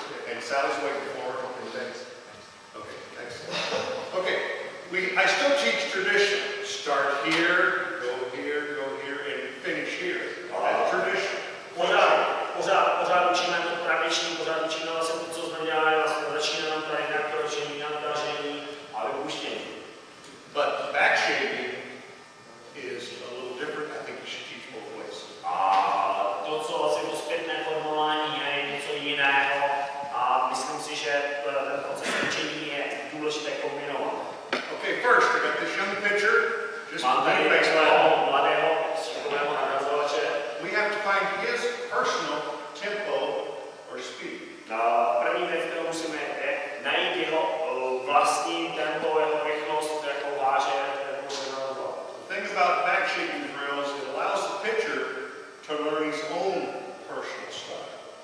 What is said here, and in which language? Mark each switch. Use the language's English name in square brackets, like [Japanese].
[English] And Sally's waiting for her. Okay, excellent. Okay, I still teach tradition. Start here, go here, and finish here. That's tradition. [Czech] Pořád učíme to tradiční, pořád učíme vlastně to, co jsme dělali, vlastně začínáme tady na kročení, natažení a vypuštění. [English] But back shaping is a little different. I think you should teach both ways. [Czech] A to, co vlastně to zpětné formování je něco jiného a myslím si, že ten proces učení je důležité kombinovat. [English] Okay, first I got this young pitcher, just [Czech] mám tady takového mladého šikovného nahrazovače. [English] We have to find his personal tempo or speed. [Czech] První věc, kterou musíme je najít jeho vlastní tempo, jeho rychlost, jakou váže, jakou bude nahrazovat. [English] The thing about back shaping drills, it allows the pitcher to learn his own personal style.